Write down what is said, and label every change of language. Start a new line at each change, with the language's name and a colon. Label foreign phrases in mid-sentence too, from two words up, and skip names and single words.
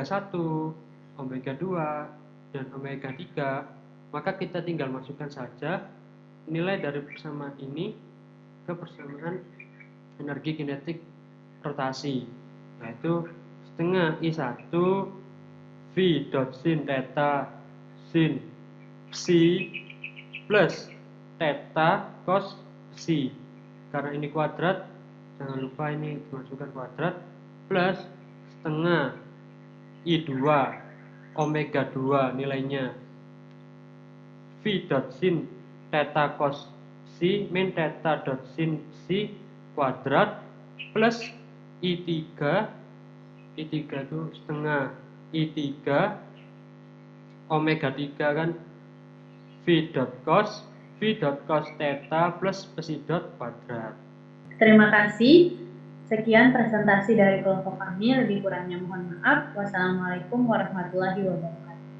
Indonesian: 1, omega 2, dan omega 3, maka kita tinggal masukkan saja nilai dari persamaan ini ke persamaan energi kinetik rotasi, yaitu setengah I1 V dot sin theta sin psi plus theta cos psi. Karena ini kuadrat, jangan lupa ini dimasukkan kuadrat, plus setengah I2 omega 2 nilainya V dot sin theta cos psi min theta dot sin psi kuadrat plus I3 itu setengah I3 omega 3 kan V dot cos theta plus psi dot kuadrat. Terima kasih. Sekian presentasi dari kelompok kami. Lebih kurangnya mohon maaf.
Arabic: والسلام عليكم ورحمة الله وبركاته.